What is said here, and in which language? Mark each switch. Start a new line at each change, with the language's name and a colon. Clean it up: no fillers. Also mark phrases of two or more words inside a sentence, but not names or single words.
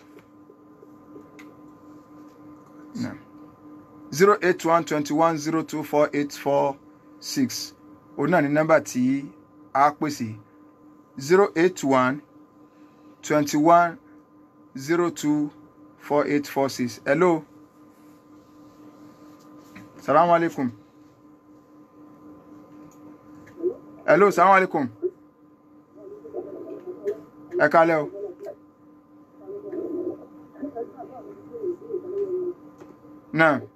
Yoruba: 081 21 02 4846 òun náà ní nọ́mbà tí a pèsè 081 21 02 4846. Hello.
Arabic: السلام عليكم. Hello, السلام عليكم.
Yoruba: Ẹ káalẹ́ o. Náà.